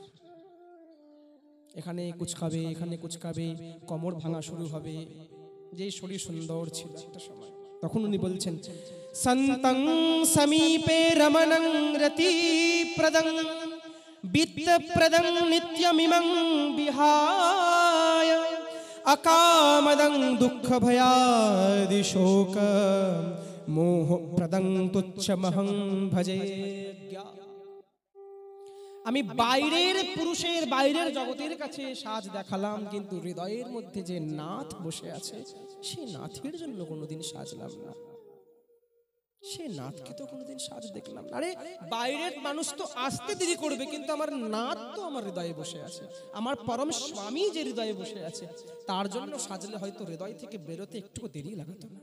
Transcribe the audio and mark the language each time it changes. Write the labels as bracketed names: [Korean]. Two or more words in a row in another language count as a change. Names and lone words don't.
[Bangla] এখানে কুচকাবে, এখানে কুচকাবে, কোমর ভাঙা শুরু হবে। যেই শরীর সুন্দর ছিল একটা সময়, তখন উনি বলছেন [Sanskrit] সন্তং সমীপে রমণং রতি প্রদং বিত্ত প্রদং নিত্যমিমং বিহায় अकामदं दुःख भयादि शोक मोह प्रदं तुच्छमहं भजे। [Bangla] আমি বাইরের পুরুষের, বাইরের জগতের কাছে সাজ দেখালাম, কিন্তু হৃদয়ের মধ্যে যে নাথ বসে আছে, সেই নাথের জন্য কোনোদিন সাজলাম না, সে নাথকে তো কোনোদিন সাজ দেখলাম না। আরে বাইরের মানুষ তো আসতে দেরি করবে, কিন্তু আমার নাথ তো আমার হৃদয়ে বসে আছে, আমার পরম স্বামী যে হৃদয়ে বসে আছে, তার জন্য সাজলে হয়তো হৃদয় থেকে বেরোতে একটু দেরি লাগাতো না।